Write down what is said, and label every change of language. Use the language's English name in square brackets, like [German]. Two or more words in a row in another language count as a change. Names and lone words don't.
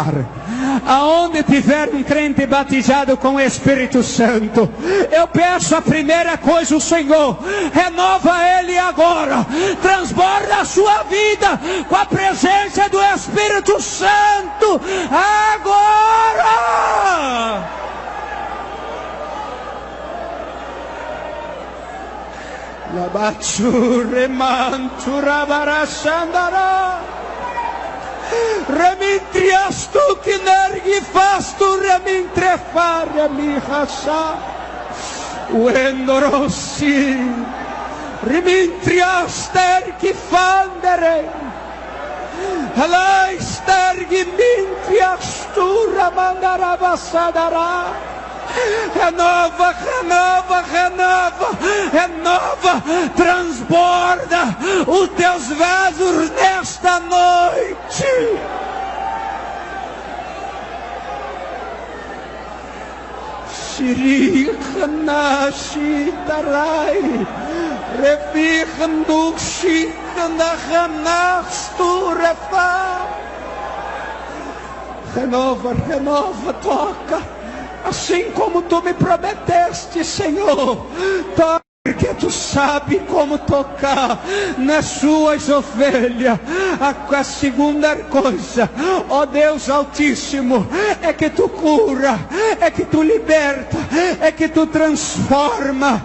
[Portuguese] Aonde tiver um crente batizado com o Espírito Santo, eu peço a primeira coisa, o Senhor, renova ele agora, transborda a sua vida com a presença do Espírito Santo, agora! Labachure mantura barashandara. Remintrias tu que nergi fastu remintrefare mi hasa. Uendorossi. Remintrias tergi fandere. Alais tergi mintrias tu ramandara basadara. Renova, renova, renova, renova, transborda os teus vasos nesta noite. Shirikana shitarai, revichando shikana hanastu refa. Renova, renova, toca. Assim como tu me prometeste, Senhor, toca, porque tu sabe como tocar nas suas ovelhas. A segunda coisa, ó Deus Altíssimo, é que tu cura, é que tu liberta, é que tu transforma.